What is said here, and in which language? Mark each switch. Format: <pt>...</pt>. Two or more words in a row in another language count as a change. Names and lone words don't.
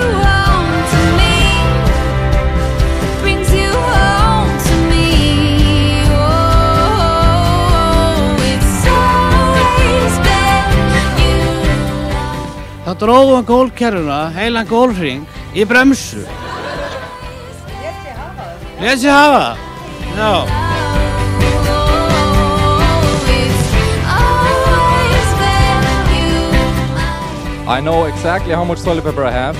<is>Þá dróðu hann gólkerruna, heilan gólhring, í bremsu. Lét sig hafa það? Já.</is> <en>I know exactly how much toilet paper I have.</en>